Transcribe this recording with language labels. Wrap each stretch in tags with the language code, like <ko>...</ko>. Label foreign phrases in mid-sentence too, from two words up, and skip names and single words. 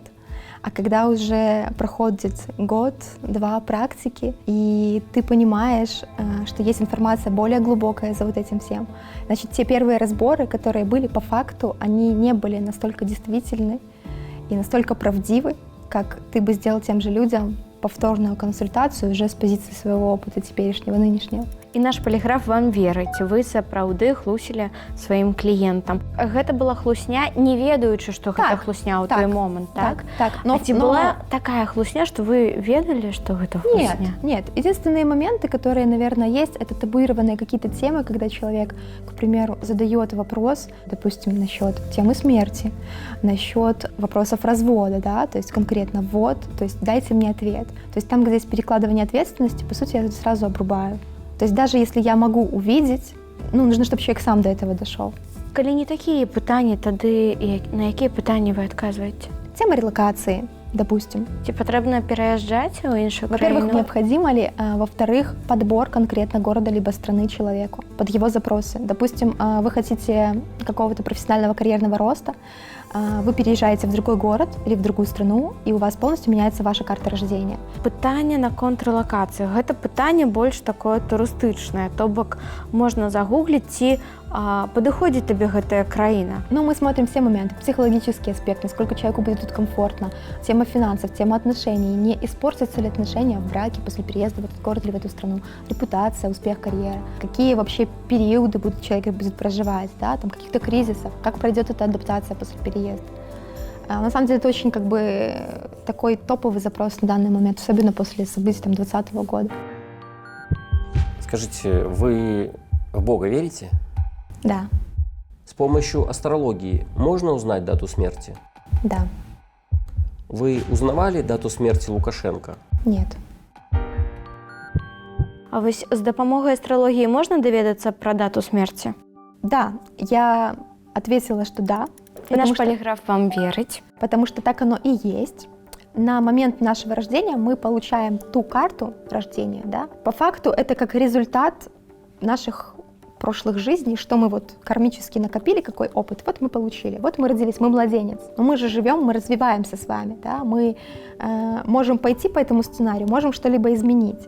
<ru>А когда уже проходит год-два практики, и ты понимаешь, что есть информация более глубокая за вот этим всем, значит, те первые разборы, которые были по факту, они не были настолько действительны и настолько правдивы, как ты бы сделал тем же людям повторную консультацию уже с позиции своего опыта теперешнего, нынешнего.</ru> <be>І наш паліграф вам верыць, вы сапраўды хлусілі сваім кліентам. Гэта была хлусня, не ведаючы, што гэта хлусня ў той момант, так? Так.</be> <ru>Но была такая хлусня, что вы ведали, что это хлусня? Нет. Единственные моменты, которые, наверное, есть, это табуированные какие-то темы, когда человек, к примеру, задает вопрос, допустим, насчет темы смерти, насчет вопросов развода, да, то есть конкретно вот, то есть дайте мне ответ. То есть там, где есть перекладывание ответственности, по сути, я это сразу обрубаю. То есть даже если я могу увидеть, нужно, чтобы человек сам до этого дошел.</ru> <be>Калі не такие пытанні, тады на якія пытанні вы адказваеце?</be> <ru>Тема релокации, допустим.</ru> <be>Ці патрэбна пераязджаць у іншую</be> <ru>Во-первых,</ru> <be>краіну?</be> <ru>необходимо ли, во-вторых, подбор конкретно города либо страны человеку под его запросы. Допустим, вы хотите какого-то профессионального карьерного роста, вы переезжаете в другой город или в другую страну, и у вас полностью меняется ваша карта рождения.</ru> <be>Пытанне наконт рэлакацыі. Гэта пытанне больш такое турыстычнае, то бок можна загугліць, ці падыходзіць табе гэтая краіна.</be> <ru>Ну, мы смотрим все моменты, психологический аспект, насколько человеку будет тут комфортно, тема финансов, тема отношений, не испортятся ли отношения в браке после переезда в этот город или в эту страну, репутация, успех карьеры, какие вообще периоды человек будет проживать, да, там каких-то кризисов, как пройдет эта адаптация после переезда. На самом деле это очень такой топовый запрос на данный момент, особенно после событий 2020 года. Скажите, вы в Бога верите? Да. С помощью астрологии можно узнать дату смерти? Да. Вы узнавали дату смерти Лукашенко? Нет.</ru> <be>А вось з дапамогай астралогіі можна даведацца пра дату смерці?</be> <ru>Да, я ответила, что да.</ru> <be>І наш паліграф вам верыць.</be> <ru>Потому что так оно и есть. На момент нашего рождения мы получаем ту карту рождения, да. По факту это как результат наших прошлых жизней, что мы вот кармически накопили, какой опыт, вот мы получили, вот мы родились, мы младенец. Но мы же живем, мы развиваемся с вами, да, мы можем пойти по этому сценарию, можем что-либо изменить.</ru>